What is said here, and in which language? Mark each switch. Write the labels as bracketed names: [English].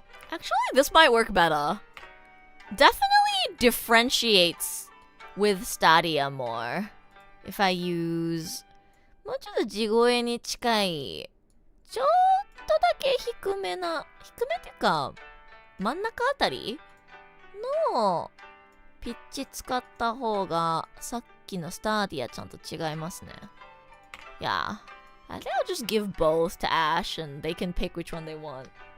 [English] Actually, this might work better. Definitely differentiates with Stadia more. If I use [Japanese] もうちょっと地声に近い、ちょっとだけ低めっていうか、真ん中あたりのピッチ使った方がさっきのスターディアちゃんと違いますね。 [English] Yeah. I think I'll just give both to Ash and they can pick which one they want.